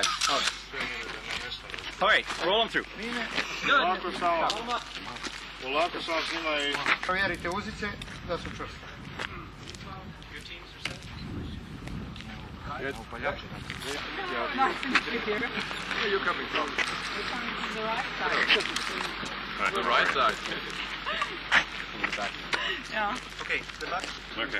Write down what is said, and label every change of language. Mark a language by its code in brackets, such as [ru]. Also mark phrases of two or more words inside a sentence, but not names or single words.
[en] All right, roll them through. [hr] Polako sam svima i... Provjerite uzice da su čvrste. [en] Where are you coming from? The right side. From the back. Yeah. Okay, the back. Okay.